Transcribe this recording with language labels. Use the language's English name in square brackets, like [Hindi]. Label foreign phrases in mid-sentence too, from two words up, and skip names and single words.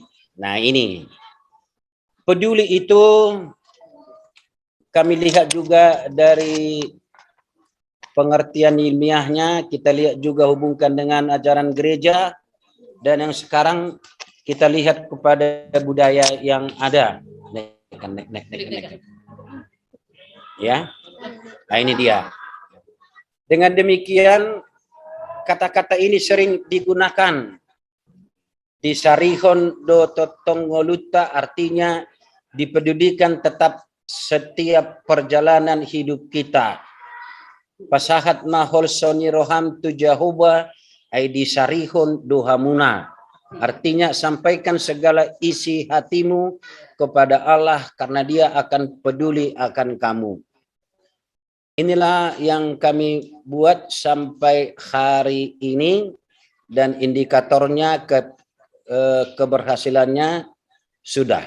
[Indonesian] Nah ini, peduli itu kami lihat juga dari pengertian ilmiahnya, kita lihat juga hubungkan dengan ajaran gereja, dan yang sekarang kita lihat kepada budaya yang ada. Nek. Ya, nah ini dia. Dengan demikian, kata-kata ini sering digunakan. [Batak Toba] Disarihon do totongoluta, [Indonesian] artinya dipedulikan tetap setiap perjalanan hidup kita. [Batak Toba] Pasahat nahol soni roham tu Jehovah ay disarihon dohamuna. [Indonesian] Artinya sampaikan segala isi hatimu kepada Allah karena Dia akan peduli akan kamu. Inilah yang kami buat sampai hari ini, dan indikatornya keberhasilannya sudah.